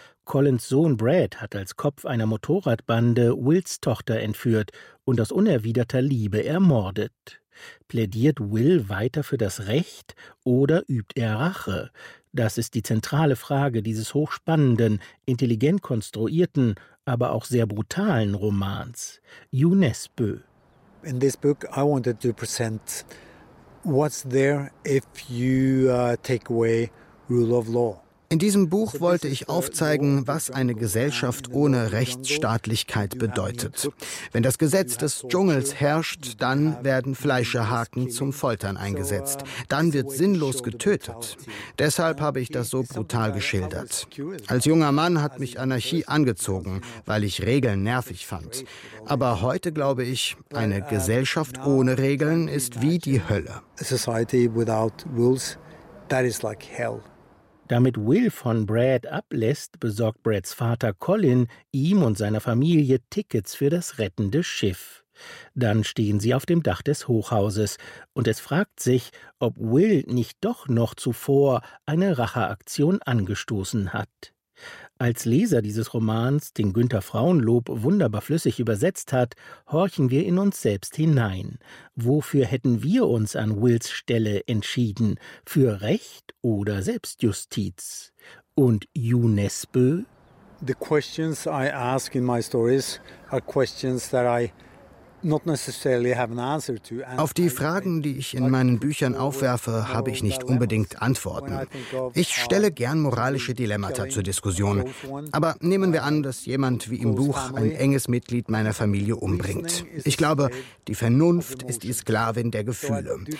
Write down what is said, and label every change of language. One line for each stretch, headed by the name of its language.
German: Collins Sohn Brad hat als Kopf einer Motorradbande Wills Tochter entführt und aus unerwiderter Liebe ermordet. Plädiert Will weiter für das Recht oder übt er Rache? Das ist die zentrale Frage dieses hochspannenden, intelligent konstruierten, aber auch sehr brutalen Romans. Yu Nesbø.
English: In this book I wanted to present what's there if you take away rule of law.
German: In diesem Buch wollte ich aufzeigen, was eine Gesellschaft ohne Rechtsstaatlichkeit bedeutet. Wenn das Gesetz des Dschungels herrscht, dann werden Fleischerhaken zum Foltern eingesetzt. Dann wird sinnlos getötet. Deshalb habe ich das so brutal geschildert. Als junger Mann hat mich Anarchie angezogen, weil ich Regeln nervig fand. Aber heute glaube ich, eine Gesellschaft ohne Regeln ist wie die Hölle.
English: A society without rules, that is like hell.
German: Damit Will von Brad ablässt, besorgt Brads Vater Colin ihm und seiner Familie Tickets für das rettende Schiff. Dann stehen sie auf dem Dach des Hochhauses und es fragt sich, ob Will nicht doch noch zuvor eine Racheaktion angestoßen hat. Als Leser dieses Romans, den Günter Frauenlob wunderbar flüssig übersetzt hat, horchen wir in uns selbst hinein. Wofür hätten wir uns an Wills Stelle entschieden? Für Recht oder Selbstjustiz? Und Yu Nesbø?
English: The questions I ask in my stories are questions that I not necessarily have an answer to.
German: Auf die Fragen, die ich in meinen Büchern aufwerfe, habe ich nicht unbedingt Antworten. Ich stelle gern moralische Dilemmata zur Diskussion. Aber nehmen wir an, dass jemand wie im Buch ein enges Mitglied meiner Familie umbringt. Ich glaube, die Vernunft ist die Sklavin der Gefühle.